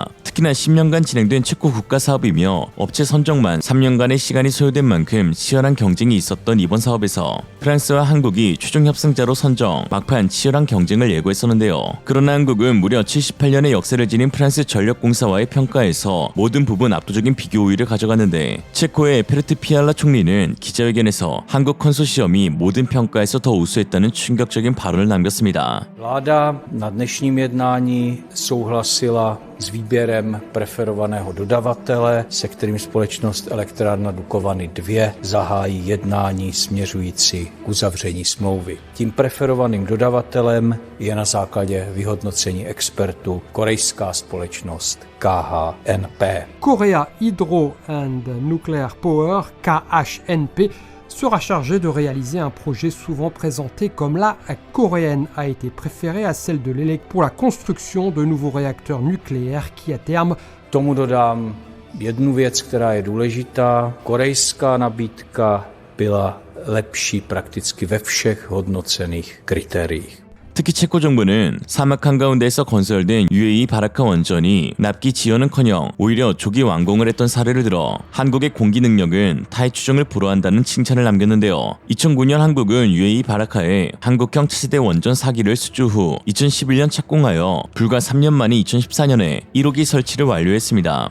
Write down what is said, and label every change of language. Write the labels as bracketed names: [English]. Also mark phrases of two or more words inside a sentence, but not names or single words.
[Korean] 특히나 10년간 진행된 체코 국가 사업이며 업체 선정만 3년간의 시간이 소요된 만큼 치열한 경쟁이 있었던 이번 사업에서 프랑스와 한국이 최종 협상자로 선정, 막판 치열한 경쟁을 예고했었는데요. 그러나 한국은 무려 78년의 역사를 지닌 프랑스 전력공사와의 평가에서 모든 부분 압도적인 비교 우위를 가져갔는데 체코의 페르트 피알라 총리는 기자회견에서 한국 컨소시엄이 모든 평가에서 더 우수했다는 충격적인 발언을 남겼습니다. [Czech] Vláda na dnešním jednání souhlasila s výběrem preferovaného dodavatele, se kterým společnost Elektrárna Dukovany II zahájí jednání směřující k uzavření smlouvy. Tím preferovaným dodavatelem je na základě vyhodnocení expertů korejská společnost KHNP. Korea Hydro and Nuclear Power, [French] KHNP, sera chargé de réaliser un projet souvent présenté comme la coréenne a été préférée à celle de l'ELEC pour la construction de nouveaux réacteurs nucléaires qui à terme... [Czech] Tomu dodám jednu věc, která je důležitá. Korejská nabídka byla lepší prakticky ve všech hodnocených kritériích. [Korean] 특히 체코 정부는 사막 한가운데에서 건설된 UAE 바라카 원전이 납기 지연은커녕 오히려 조기 완공을 했던 사례를 들어 한국의 공기 능력은 타의 추종을 불허한다는 칭찬을 남겼는데요. 2009년 한국은 UAE 바라카에 한국형 차세대 원전 4기를 수주 후 2011년 착공하여 불과 3년 만인 2014년에 1호기 설치를 완료했습니다.